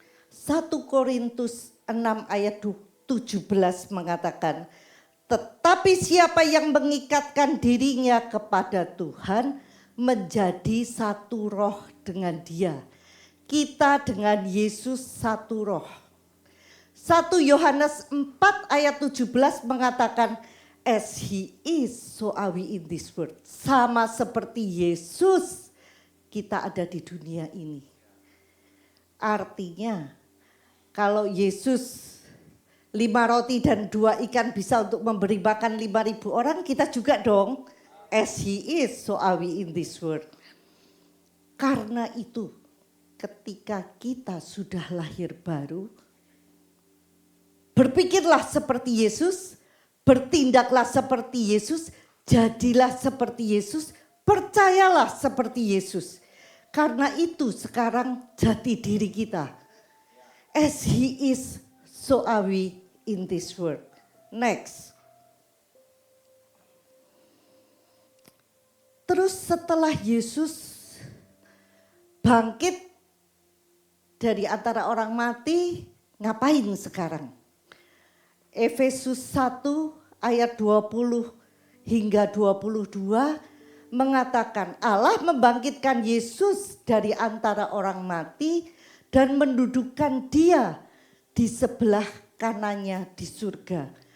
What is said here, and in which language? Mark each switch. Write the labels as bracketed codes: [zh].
[id] 1 Korintus 6 ayat 17 mengatakan, tetapi siapa yang mengikatkan dirinya kepada Tuhan menjadi satu roh dengan Dia. Kita dengan Yesus satu roh. 1 Yohanes 4 ayat 17 mengatakan, [en] as he is, so are we in this world. [id] Sama seperti Yesus, kita ada di dunia ini. Artinya, kalau Yesus 5 roti dan 2 ikan bisa untuk memberi makan 5.000 orang, kita juga dong. [en] As he is, so are we in this world. [id] Karena itu, ketika kita sudah lahir baru, berpikirlah seperti Yesus, bertindaklah seperti Yesus, jadilah seperti Yesus, percayalah seperti Yesus. Karena itu sekarang jati diri kita. [en] As he is, so are we in this world. Next. [id] Terus setelah Yesus bangkit dari antara orang mati, ngapain sekarang? Efesus 1 ayat 20 hingga 22 mengatakan Allah membangkitkan Yesus dari antara orang mati dan mendudukkan Dia di sebelah kanannya di surga.